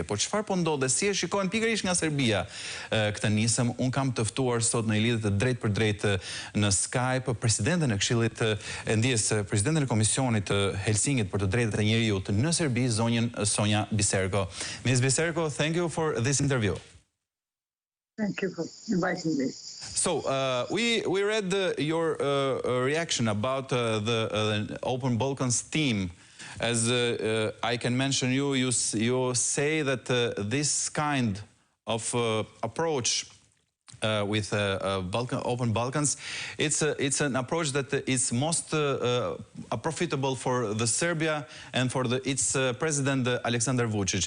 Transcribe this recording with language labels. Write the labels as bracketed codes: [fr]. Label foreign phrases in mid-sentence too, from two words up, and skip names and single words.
[sq] Por çfarë po ndodh, si e shikojnë pikërisht nga Serbia këtë nisëm? Un kam të ftuar sot në lidhje të drejtë për drejtë në Skype presidentin e Këshillit e Ndjes, presidentin e Komisionit të Helsinkit për të drejtat e njerëzit në Serbi, zonjën Sonja Biserko. [en] Ms. Biserko, thank you for this interview. Thank you for inviting me. So, we read your reaction about the Open Balkans theme. As I can mention you say that this kind of approach with Open Balkans, it's an approach that is most profitable for the Serbia and for its president Aleksandar Vučić.